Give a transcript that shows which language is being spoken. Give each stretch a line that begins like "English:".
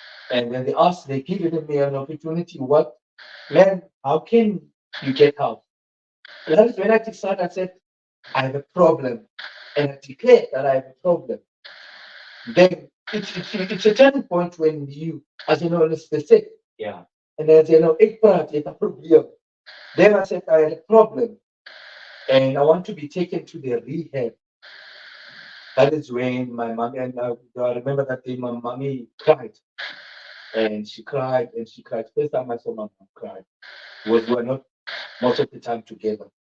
English: And when they give me an opportunity, man, how can you get help? And that is when I decided, I said, I have a problem. And I declared that I have a problem. Then it's a turning point when you, as you know, let's say, Yeah. And I said, no,
Afrikaans: ik praat, jy het 'n probleem.
English: Then I said, I had a problem and I want to be taken to the rehab. That is when my mommy and I remember that day my mommy cried and she cried and she cried. First time I saw my mom cry was we were not most of the time together.